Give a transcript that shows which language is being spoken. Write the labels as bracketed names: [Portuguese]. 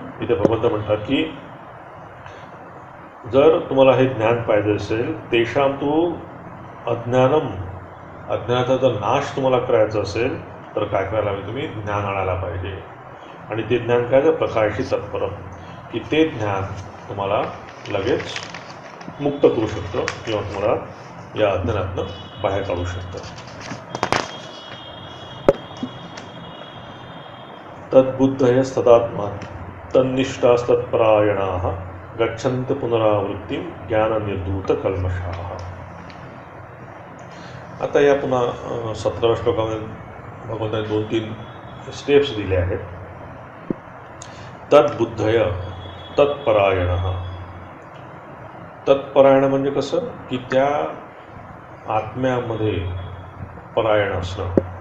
[Marathi] इथे भगवंत म्हणतात की जर तुम्हाला हे ज्ञान पाहिजे असेल, [Sanskrit] तेषां तू अज्ञानम, [Marathi] अज्ञानाचा जर नाश तुम्हाला करायचा असेल तर काय करायला हवे, तुम्ही ज्ञान आणायला पाहिजे. आणि ते ज्ञान काय, तर [Sanskrit] प्रकाशी तत्परम, [Marathi] की ते ज्ञान तुम्हाला लगेच मुक्त करू शकतं किंवा तुम्हाला या अज्ञानातनं बाहेर काढू शकतं. [Sanskrit] तद्बुद्धयस्तदात्मा तन्निष्ठास्तत्परायणाः गच्छन्ति पुनरावृत्तिं ज्ञाननिर्धूतकल्मषाः. [Marathi] आता या पुन्हा 17व्या श्लोकामध्ये भगवंताने 2-3 स्टेप्स दिले आहेत. [Sanskrit] तद्बुद्धय तत्परायणः. [Marathi] तत्परायण म्हणजे कसं, की त्या आत्म्यामध्ये परायण असणं.